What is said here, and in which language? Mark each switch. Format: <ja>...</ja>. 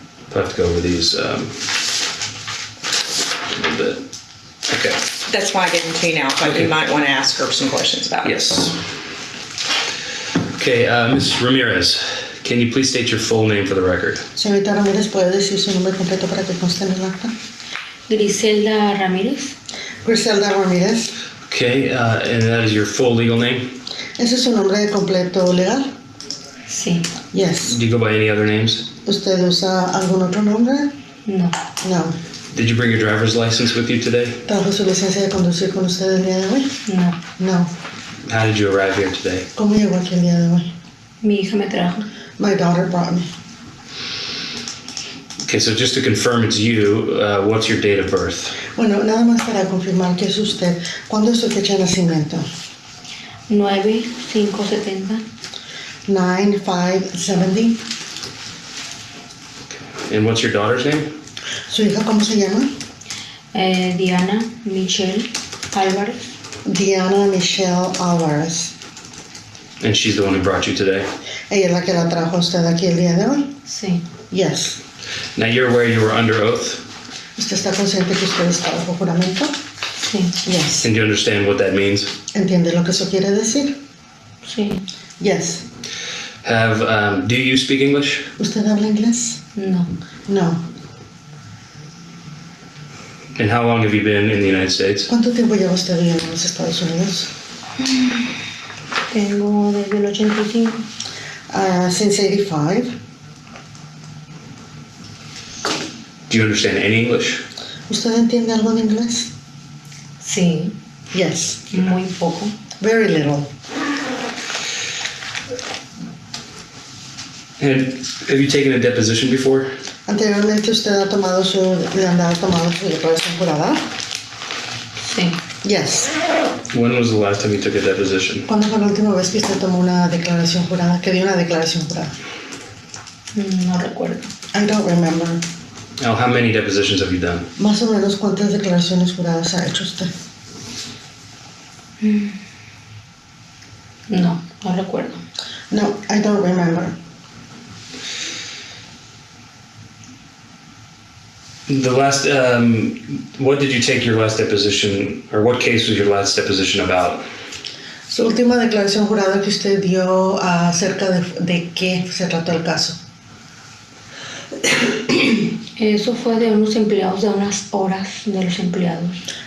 <en>I'll have to go over these a little bit. Okay, That's why I gave them to you now. So Okay. you might want to ask her some questions about it. yes. Okay, Ms. Ramirez, can you please state your full name for the record?</en> <es>Señorita Ramírez, ¿puede decir su nombre completo para que conste en el acta? Griselda Ramírez.</es> <en>Griselda Ramírez. Okay, and that is your full legal name?</en> <es>¿Ese es su nombre completo legal? Sí.</es> <en>Yes. Do you go by any other names?</en> <es>¿Usted usa algún otro nombre? No.</es> <en>No. Did you bring your driver's license with you today?</en> <es>¿Trajo su licencia de conducir con usted el día de hoy? No.</es> <en>No. How did you arrive here today?</en> <es>¿Cómo llegó aquí el día de hoy? Mi hija me trajo.</es> <en>My daughter brought me. Okay, so just to confirm it's you, what's your date of birth?</en> <es>Bueno, nada más para confirmar que es usted. ¿Cuándo es su fecha de nacimiento? 9570.</es> <en>9570. And what's your daughter's name?</en> <es>¿Su hija cómo se llama? Diana Michelle Álvarez.</es> <en>Diana Michelle Alvarez. And she's the one who brought you today.</en> <es>¿Ella es la que la trajo a usted aquí el día de hoy? Sí.</es> <en>Yes. Now you're aware you were under oath,</en> <es>¿Usted está consciente que usted está bajo juramento? Sí.</es> <en>Yes. and do you understand what that means?</en> <es>¿Entiende lo que eso quiere decir? Sí.</es> <en>Yes. Do you speak English?</en> <es>¿Usted habla inglés? No.</es> <en>No. And how long have you been in the United States?</en> <es>¿Cuánto tiempo lleva usted viviendo en los Estados Unidos? Tengo desde el 85.</es> <en>Since 85. Do you understand any English?</en> <es>¿Usted entiende algo de inglés? Sí.</es> <en>Yes.</en> <es>Muy poco.</es> <en>Very little. And have you taken a deposition before?</en> <es>Anteriormente usted le han tomado su declaración jurada? Sí.</es> <en>Yes. When was the last time you took a deposition?</en> <es>¿Cuándo fue la última vez que usted tomó una declaración jurada? Que dio una declaración jurada? No recuerdo.</es> <en>I don't remember. Now, how many depositions have you done?</en> <es>Más o menos cuántas declaraciones juradas ha hecho usted? No, no recuerdo.</es> <en>No, I don't remember. The last, what did you take your last deposition, or what case was your last deposition about?</en> <es>Su última declaración jurada que usted dio acerca de qué se trató el caso. Eso fue de unos empleados, de unas horas de los empleados.</es>